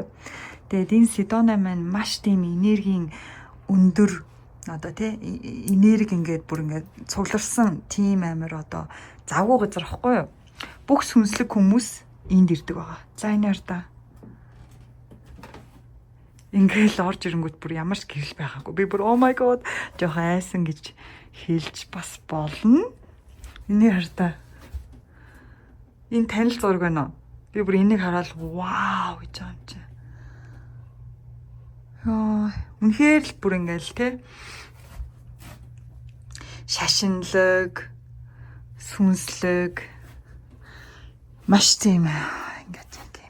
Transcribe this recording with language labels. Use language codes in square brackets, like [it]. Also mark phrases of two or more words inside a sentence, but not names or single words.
[mn] Тэгээд энэ Sedona маань маш тийм энергийн өндөр одоо тий энерги ингээд бүр ингээд цугларсан тийм амир одоо завгүй газар байхгүй. Бүх сүнслэг хүмүүс энд ирдэг байгаа. За энэ хараа. Ингээл орж ирэнгүүт бүр ямар ч гэрэл байгаагүй. Би бүр [en] oh my god [mn] жоохон айсан гэж хэлж бас болно. Энийг хараа. Энэ танил зураг байна уу? Би бүр энийг хараад вау гэж байгаа юм чи. Яа, үнэхээр л бүр ингээл те. Шашинлаг, сүнслэг маш тийм ингээд юм.